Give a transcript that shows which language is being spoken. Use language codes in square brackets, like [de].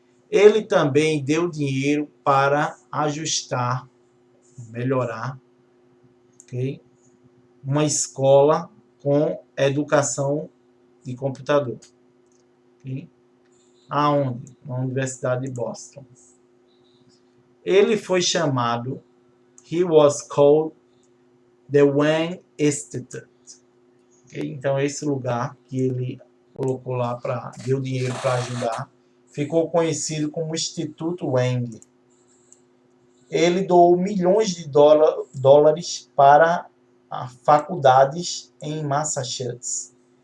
[pt] Ele também deu dinheiro para ajustar, melhorar, okay, uma escola com educação de computador. Okay? Aonde? Na Universidade de Boston. Ele foi chamado, [en] he was called the Wang Institute. Okay? [pt] Então, esse lugar que ele colocou lá, deu dinheiro para ajudar, ficou conhecido como Instituto Wang. Ele doou milhões de dólares para faculdades em Massachusetts.